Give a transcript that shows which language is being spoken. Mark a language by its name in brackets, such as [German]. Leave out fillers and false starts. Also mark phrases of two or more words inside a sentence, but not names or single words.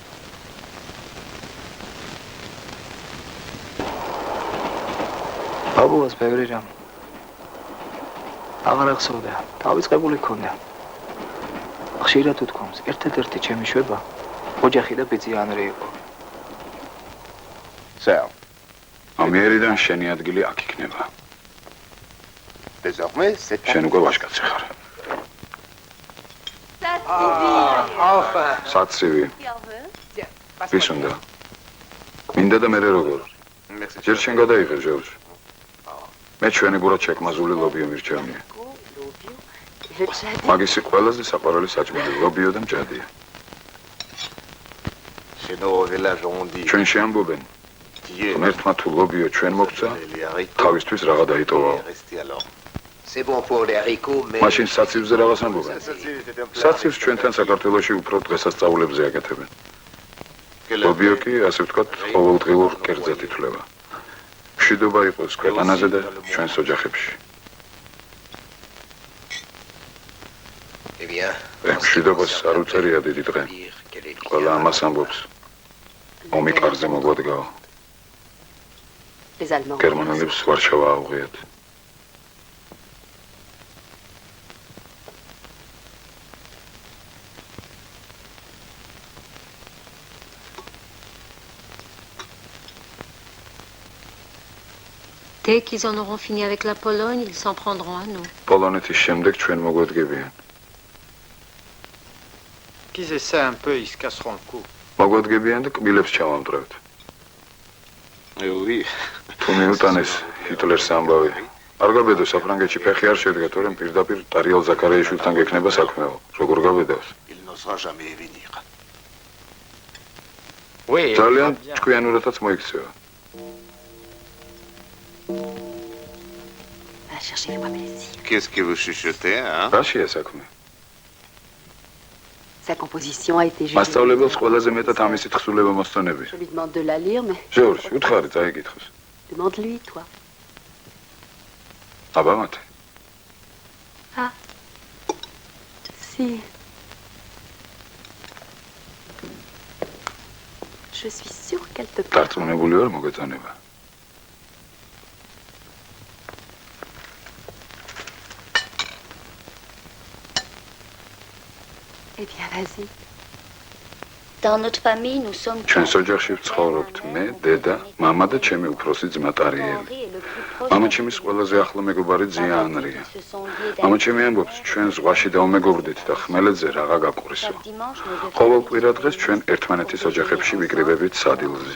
[Georgian] ბაბუას ბევრი რამ აღარ ახსოვდა, დავიწყებული ქონდა. ხშირად უთქვამს, ერთადერთი ჩემი შვება ოჯახი და ბიძი ანრი იყო. Sal. ამიერიდან შენი ადგილი აქ იქნება. [French] Désormais, c'est [Georgian] შენ უკვე ვაჟკაცი ხარ. [French] Enfin. [Georgian] საცივი. ვის უნდა? მინდა და მე როგორ? ჯერ შენ გადაიღე, ჟორჟ. მე ჩვენი გურად შეკმაზული ლობიო მირჩევნია. მაგისი ყველაზე საყვარელი საჭმელი ლობიო და მჭადია. [French] chez nos villages on dit. [Georgian] ჩვენ შეამბობენ. ღმერთმა თუ ლობიო ჩვენ მოგცა, თავისთვის რაღა დაიტოვაო. [French] C'est bon pour les haricots, mais [Georgian] მაშინ საცივზე რაღაც ამბობენ. საცივს ჩვენთან საქართველოში უფრო დღესასწაულებზე აკეთებენ. ლობიო კი, ასე ვთქვათ, ყოველდღიურ კერძად ითვლება. მშვიდობა იყოს ქვეყანაზე და ჩვენს ოჯახებში. [French] Eh bien, [Georgian] მშვიდობას არ უწერია დიდი დღე. ყველა ამას ამბობს. ომი კარზე მოგვადგაო. [French] Les Allemands. [Georgian] გერმანელებს ვარშავა აუღიათ. [French] Dès qu'ils en auront fini avec la Pologne, ils s'en prendront à nous. [Georgian] პოლონეთის შემდეგ ჩვენ მოგვადგებიან. [French] Qu'ils essaient un peu, ils se casseront le cou. [Georgian] მოგვადგებიან და კბილებს ჩავამტვრევთ. თუ მიუტანეს ჰიტლერს ამბავი. არ გაბედო საფრანგეთში ფეხი არ შედგა, თორემ პირდაპირ ტარიელ ზაქარიაშვილთან გექნება საქმეო. როგორ გაბედავს? [French] il n'osera jamais venir. Oui. [Georgian] ძალიან ჭკვიანურადაც მოიქცევა. [French] Va chercher moi plaisir. Qu'est-ce que vous chuchotez, hein? [Georgian] რაშია საქმე? [French] Sa composition a été jugée. [Georgian] მასწავლებელს ყველაზე მეტად ამისი თხზულება მოსწონები. [French] Je lui demande de la lire, mais [Georgian] ჟორჟ, უთხარი წაიკითხოს. [French] demande-lui, toi. [Georgian] აბა მათე. [French] Ah. Si. Je suis sûre qu'elle te plaît. [Georgian] დარწმუნებული ვარ მოგეწონება. [French] Eh bien, vas-y. Dans notre famille, nous sommes [Georgian] ჩვენს ოჯახში ვცხოვრობთ მე, დედა, მამა და ჩემი უფროსი ძმა ტარიელი. მამაჩემის ყველაზე ახლო მეგობარი ძია ანრია. მამაჩემი ამბობს, ჩვენ ზღვაში დავმეგობრდით და ხმელეთზე რაღა გაყვრისო. ყოველ კვირა დღეს ჩვენ ერთმანეთის ოჯახებში ვიკრიბებით სადილზე.